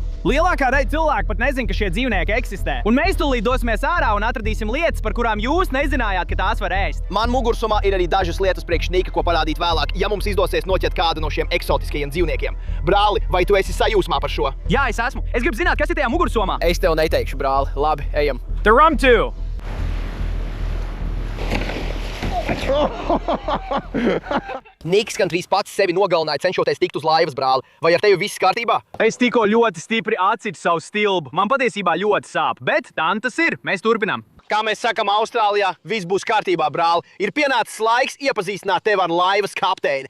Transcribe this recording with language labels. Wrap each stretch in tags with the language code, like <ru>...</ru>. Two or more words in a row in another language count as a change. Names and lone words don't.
<lv>Lielākā daļa cilvēku pat nezin, ka šie dzīvnieki eksistē. Un mēs tūlīt dosimies ārā un atradīsim lietas, par kurām jūs nezinājāt, ka tās var ēst. Man mugursumā ir arī dažas lietas priekš Nika, ko parādīt vēlāk, ja mums izdosies noķert kādu no šiem eksotiskajiem dzīvniekiem. Brāli, vai tu esi sajūsmā par šo? Jā, es esmu. Es gribu zināt, kas ir tajā mugursomā. Es tev neteikšu, brāli. Labi, ejam.</lv> <en>The rum too.</en> <lv>Niks gandrīz pats sevi nogalināja, cenšoties tikt uz laivas, brāli. Vai ar tevi viss kārtībā? Es tikko ļoti stipri atcitu savu stilbu. Man patiesībā ļoti sāp, bet tā tas ir. Mēs turpinām. Kā mēs sakam Austrālijā, viss būs kārtībā, brāli. Ir pienācis laiks iepazīstināt tevi ar laivas kapteini.</lv>